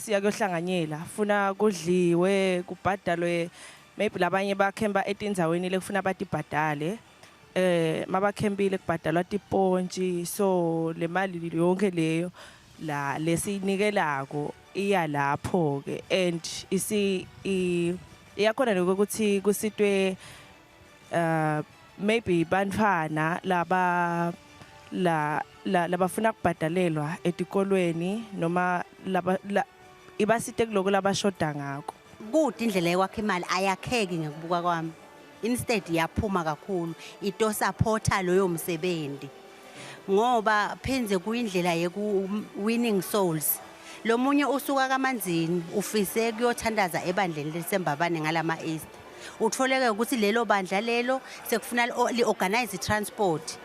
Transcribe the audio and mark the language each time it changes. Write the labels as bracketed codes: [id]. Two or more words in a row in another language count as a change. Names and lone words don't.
[ss] siya kuyohlanganyela funa kudliwe kubhadalwe maybe labanye bakhemba etindzaweni lekufuna batibhadale mabakhembile kubhadalwa tipontshi so le mali yonke leyo la lesinikelako iya lapho ke and iyakhona nokuthi kusitwe maybe bantwana labafuna kubhadalelwa etikolweni noma ibasite kuloko labashoda ngako. Kude indlela yokwakha imali ayakheki ngekubuka kwami. Instead yaphuma kakhulu ito supporta loyo msebenzi. Ngoba phenze kuyindlela yeku [en] winning souls. [ss] Lo munye usuka kamanzini ufise kuyothandaza ebandleni lesembabane ngalama Easter. Utholeke ukuthi lelo bandla lelo sekufuna li-organize transport.